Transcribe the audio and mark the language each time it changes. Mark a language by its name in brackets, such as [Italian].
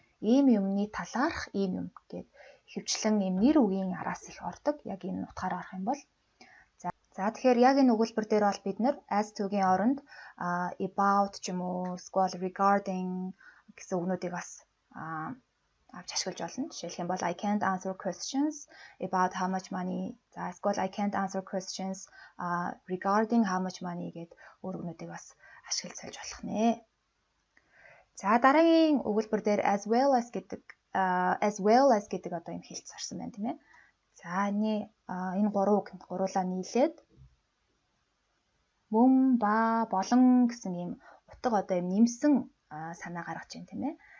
[Mongolian] Ийм юмны талаарх ийм юм гээд ихэвчлэн ийм нэр үгийн араас их ордог. Яг энэ утгаараа орох юм бол за тэгэхээр яг энэ өгүүлбэр дээр бол бид нэр as to-гийн оронд about ч юм уу эсвэл regarding гэсэн үгнүүдийг бас авч ашиглаж болно. [English] Жишээлх юм бол I can't answer questions about how much money. [Mongolian] За эсвэл [English] I can't answer questions regarding how much money [Mongolian] гэд өөр үгнүүдийг бас ашиглаж сольж болох нэ. За дараагийн өгүүлбэр дээр [English] as well as [Mongolian] гэдэг одоо юм хэлц орсон байна тийм ээ. За энэ 3 үг гуруулаа нийлээд мөн ба болон гэсэн юм утга одоо юм нэмсэн санаа гаргаж байна тийм ээ.